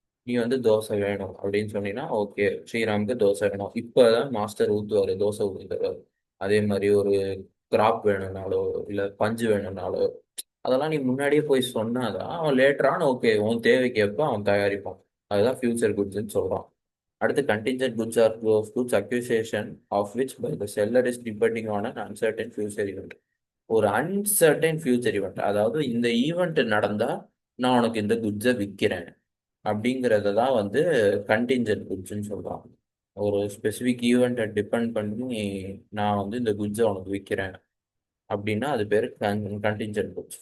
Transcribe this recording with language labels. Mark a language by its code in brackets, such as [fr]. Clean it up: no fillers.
[ta] நீ வந்து தோசை வேணும் அப்படின்னு சொன்னீங்கன்னா, ஓகே ஸ்ரீராமுக்கு தோசை வேணும், இப்போதான் மாஸ்டர் ஊற்றுவார், தோசை ஊற்றி தருவார். அதே மாதிரி ஒரு கிராப் வேணும்னாலோ இல்லை பஞ்சு வேணும்னாலோ, அதெல்லாம் நீ முன்னாடியே போய் சொன்னாதான் அவன் லேட்டரான ஓகே உன் தேவைக்கு எப்போ அவன் தயாரிப்பான். அதுதான் ஃபியூச்சர் குட்ஸ்ன்னு சொல்கிறான். [en] அடுத்து contingent goods are those goods acquisition of which by the seller is depending on an uncertain future event. [ta] ஒரு அன்சர்டைன் ஃபியூச்சர் ஈவெண்ட், அதாவது இந்த ஈவெண்ட் நடந்தா நான் உனக்கு இந்த குட்ஸை விற்கிறேன் அப்படிங்கிறத தான் வந்து கண்டிஞ்சன்ட் குட்ஸ்ன்னு சொல்றான். ஒரு ஸ்பெசிஃபிக் ஈவெண்ட்டை டிபெண்ட் பண்ணி நான் வந்து இந்த குட்ஸை உனக்கு விற்கிறேன் அப்படின்னா அது பேர் கண்டிஞ்சன்ட் குட்ஸ்.